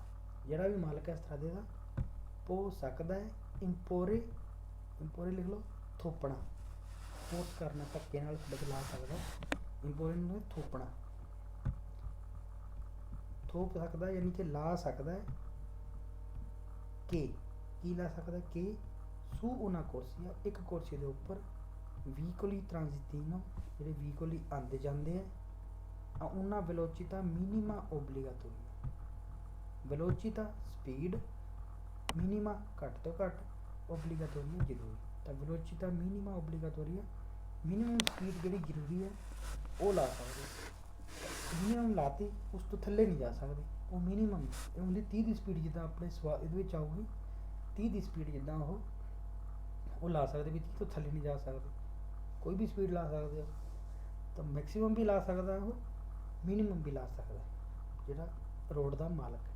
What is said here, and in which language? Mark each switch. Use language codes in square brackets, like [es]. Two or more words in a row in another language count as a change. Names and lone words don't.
[pa] ਜਿਹੜਾ ਵੀ ਮਾਲਕ ਹੈ ਸਟਰਾਦੇ ਦਾ ਹੋ ਸਕਦਾ ਹੈ ਇੰਪੋਰੇ ਲਿਖ ਲਓ ਥੋਪਣਾ, ਫੋਰਸ ਕਰਨਾ, ਧੱਕੇ ਨਾਲ ਬਦਲਾ ਸਕਦਾ। ਇੰਪੋਰੇ ਨੂੰ ਥੋਪਣਾ, ਥੋਪ ਸਕਦਾ ਯਾਨੀ ਕਿ ਲਾ ਸਕਦਾ ਹੈ। ਕੀ ਲਾ ਸਕਦਾ? ਕਿ [it] su una corsia, [pa] ਇੱਕ ਕੁਰਸੀ ਦੇ ਉੱਪਰ [it] veicoli transitino, [pa] ਜਿਹੜੇ veicoli ਆਉਂਦੇ ਜਾਂਦੇ ਆ, [it] una velocità minima obbligatoria, velocità ਸਪੀਡ, minima [pa] ਘੱਟ ਤੋਂ ਘੱਟ, [it] obbligatoria ਜ਼ਰੂਰੀ। [pa] ਤਾਂ [it] velocità minima obbligatoria [pa] minimum ਸਪੀਡ ਜਿਹੜੀ ਜ਼ਰੂਰੀ ਹੈ ਉਹ ਲਾ ਸਕਦੇ। ਮਿਨੀਮਮ ਲਾਤੀ, ਉਸ ਤੋਂ ਥੱਲੇ ਨਹੀਂ ਜਾ ਸਕਦੇ, ਉਹ ਮਿਨੀਮਮ ਉਹਦੀ 30 ਦੀ ਸਪੀਡ ਜਿੱਦਾਂ ਆਪਣੇ ਇਹਦੇ ਵਿੱਚ ਆਊਗੀ 30 ਦੀ ਸਪੀਡ ਜਿੱਦਾਂ ਉਹ ਲਾ ਸਕਦੇ ਵੀ 30 ਤੋਂ ਥੱਲੇ ਨਹੀਂ ਜਾ ਸਕਦੇ। ਕੋਈ ਵੀ ਸਪੀਡ ਲਾ ਸਕਦੇ ਹੋ, ਤਾਂ ਮੈਕਸੀਮਮ ਵੀ ਲਾ ਸਕਦਾ ਉਹ, ਮਿਨੀਮਮ ਵੀ ਲਾ ਸਕਦਾ ਜਿਹੜਾ ਰੋਡ ਦਾ ਮਾਲਕ ਹੈ।